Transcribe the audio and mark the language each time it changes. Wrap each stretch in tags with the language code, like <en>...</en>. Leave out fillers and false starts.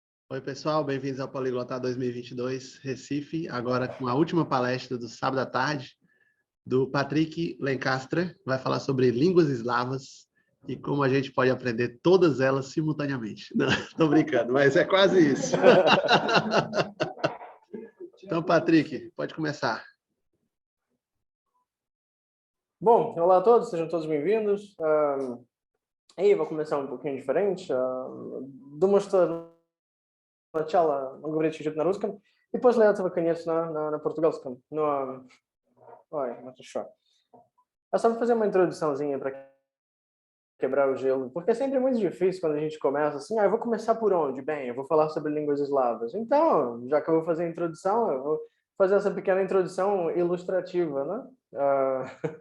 <pt>Oi, pessoal, bem-vindos ao Poliglota 2022, Recife, agora com a última palestra do sábado à tarde, do Patrick Lencastre, vai falar sobre línguas eslavas e como a gente pode aprender todas elas simultaneamente. Não, estou brincando, mas é quase isso. Então, Patrick, pode começar. Bom, olá a todos, sejam todos bem-vindos. Aí vou começar um pouquinho diferente.</pt> <ru>Думаю, что сначала мы говорить чуть-чуть на русском, и после этого, конечно, на португальском. Ой, хорошо.</ru> <pt>Eu só vou fazer uma introduçãozinha para quebrar o gelo, porque é sempre muito difícil quando a gente começa assim, eu vou começar por onde? Bem, eu vou falar sobre línguas eslavas. Então, já que eu vou fazer a introdução, eu vou fazer essa pequena introdução ilustrativa, né?</pt>